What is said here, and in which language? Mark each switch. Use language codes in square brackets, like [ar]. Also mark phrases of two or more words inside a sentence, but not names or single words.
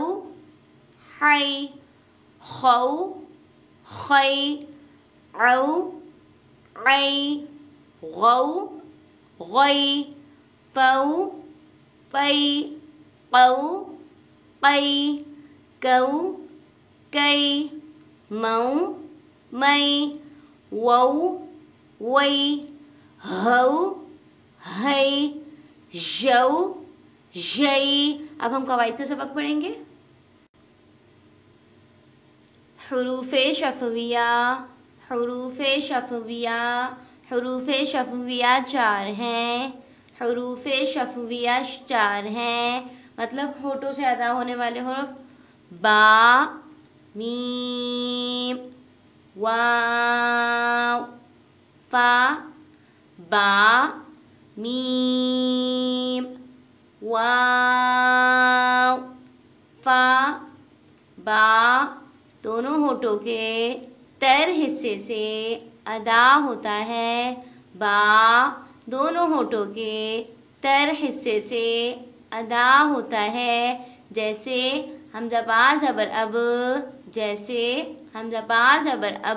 [ar] حي خو خي عو عي غو غي بو بي قو قي كو كي مو مي وو وي ہو ہے جو جئی. [ur] اب ہم قواعد کا سبق پڑھیں گے. حروف شفویہ حروف شفویہ حروف شفویہ 4 ہیں. حروف شفویہ 4 ہیں مطلب ہونٹوں سے ادا ہونے والے حروف با میم واو فا با میم واو فا با دونوں ہونٹوں کے تر حصے سے ادا ہوتا ہے. با دونوں ہونٹوں کے تر حصے سے ادا ہوتا ہے. جیسے حمزہ با زبر اب جیسے حمزہ با زبر اب.